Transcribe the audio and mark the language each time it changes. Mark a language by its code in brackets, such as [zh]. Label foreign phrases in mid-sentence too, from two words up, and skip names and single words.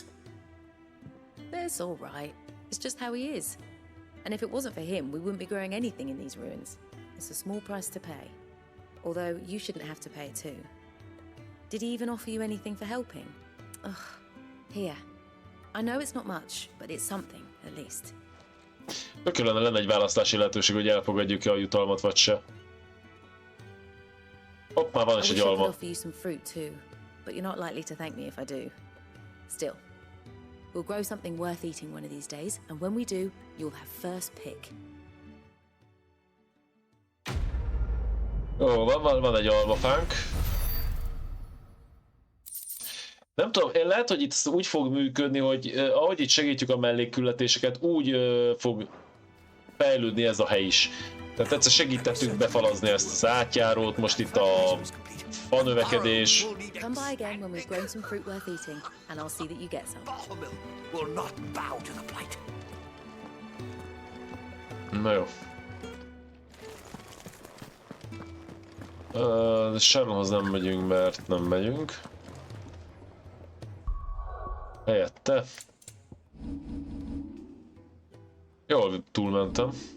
[en] That's all right. It's just how he is. And if it wasn't for him, we wouldn't be growing anything in these ruins. It's a small price to pay. Although, you shouldn't have to pay it too. Did he even offer you anything for helping? Ugh. Here. I know it's not much, but it's something, at least. [hu] Kellene lenne egy választási lehetőség, hogy elfogadjuk-e a jutalmat, vagy se. Hopp, már van is egy alma. [en] I wish I could offer you some fruit too, but you're not likely to thank me if I do. Still, we'll grow something worth eating one of these days, and when we do, you'll have first pick. [hu] Ó, van egy almafánk. Nem tudom, lehet, hogy itt úgy fog működni, hogy ahogy itt segítjük a mellékküldetéseket, úgy fog fejlődni ez a hely is. Tehát egyszer segítettünk befalazni ezt az átjárót, most itt a fanövekedés. [en] Come by again when we've grown some fruit worth eating, and I'll see that you get some. Will not bow to the plight. [hu] Na jó. Sharonhoz nem megyünk, mert nem megyünk. Helyette. Jól túlmentem.